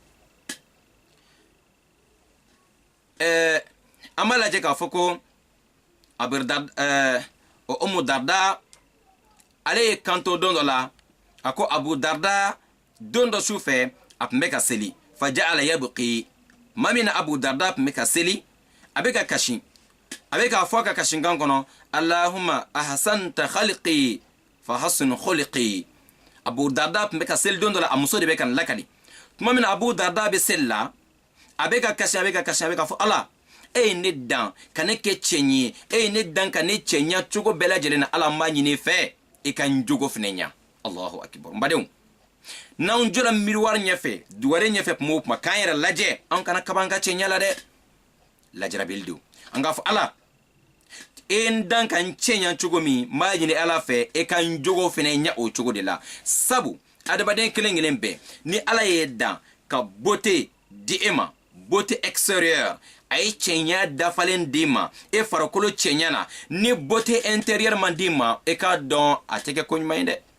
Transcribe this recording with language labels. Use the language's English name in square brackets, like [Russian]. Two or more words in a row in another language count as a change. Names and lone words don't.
[Bambara] an b'a lajɛ k'a fɔ ko Umu Darda ale ye kanto don dɔ la a ko Abu Darda don dɔ su fɛ a tun bɛ ka seli [Arabic] faja'ala yabqi [Bambara] maa min na Abu Darda tun bɛ ka seli a bɛ ka kasi a bɛ k'a fɔ a ka kasikan kɔnɔ [Arabic] Allahumma ahsanta khalqi fa hassin khuluqi [Bambara] Abu Darda tun bɛ ka seli don dɔ la a muso de bɛ ka lakali tuma min na Abu Darda bɛ seli la a bɛ ka kasi a bɛ ka fɔ Ala e ye ne dan ka ne kɛ cɛ ye e ye ne dan ka ne cɛ ɲa cogo bɛɛ lajɛlen na ala m'a ɲini fɛ i ka n jogo fɛnɛ ɲa [Arabic] Allahu akbar [Bambara] n badenw n'anw jɔra miiriwari ɲɛfɛ duware ɲɛfɛ tuma o tuma k'an yɛrɛ lajɛ an kana kaba an ka cɛ ɲa la dɛ lajarabi don an k'a fɔ Ala e n dan ka n cɛ ɲa cogo min m'a ɲini ala fɛ e ka n jogo fɛnɛ ɲa o cogo de la sabu adamaden kelen kelen bɛɛ ni ala ye dan ka beauté di e ma [French] beauté extérieure [Bambara] a ye cɛɲa dafalen d'i ma e farikolo cɛɲa na ni [French] beauté intérieure [Bambara] man d'i ma e k'a dɔn a tɛ kɛ ko ɲuman ye dɛ